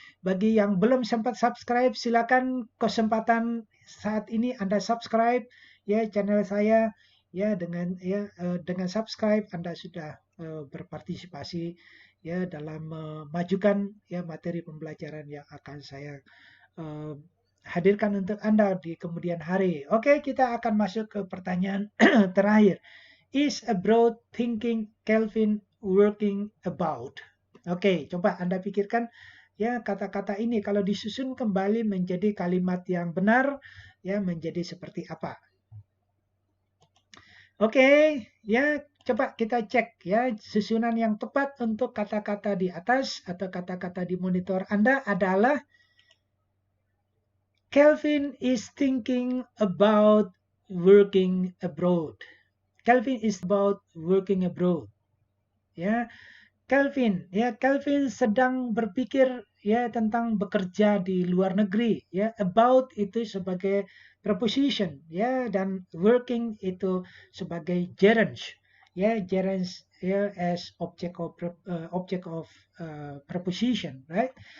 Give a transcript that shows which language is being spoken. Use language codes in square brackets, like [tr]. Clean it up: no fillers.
[id] Bagi yang belum sempat subscribe, silakan kesempatan saat ini Anda subscribe ya channel saya ya, dengan subscribe Anda sudah berpartisipasi ya dalam memajukan ya materi pembelajaran yang akan saya hadirkan untuk Anda di kemudian hari. Oke, kita akan masuk ke pertanyaan terakhir. [en] Is abroad thinking Kelvin working about? [id] Oke, coba Anda pikirkan ya, kata-kata ini kalau disusun kembali menjadi kalimat yang benar ya, menjadi seperti apa? Oke, ya coba kita cek ya, susunan yang tepat untuk kata-kata di atas atau kata-kata di monitor Anda adalah [en] Kelvin is thinking about working abroad. Kelvin is about working abroad. [id] Ya, Kelvin sedang berpikir ya tentang bekerja di luar negeri ya. About itu sebagai preposition ya, dan working itu sebagai gerund ya, gerund ya [en] as object of preposition, right?